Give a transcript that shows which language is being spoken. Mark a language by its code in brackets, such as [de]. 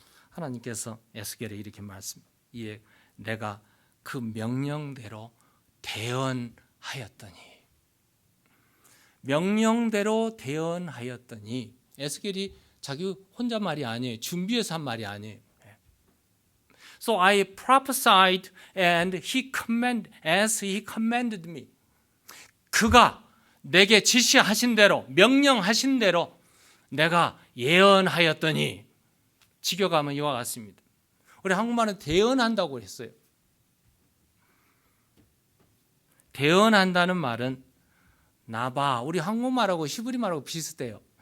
[ko] 하나님께서 에스겔에 이렇게 말씀합니다. 이에 내가 그 명령대로 대언하였더니, 명령대로 대언하였더니, 에스겔이 자기 혼자 말이 아니에요. 준비해서 한 말이 아니에요. [en] So I prophesied and he commanded as he commanded me. [ko] 그가 내게 지시하신 대로, 명령하신 대로 내가 예언하였더니, 직역하면 이와 같습니다. 우리 한국말은 대언한다고 했어요. 대언한다는 말은 나봐, 우리 한국말하고 히브리말하고 비슷해요.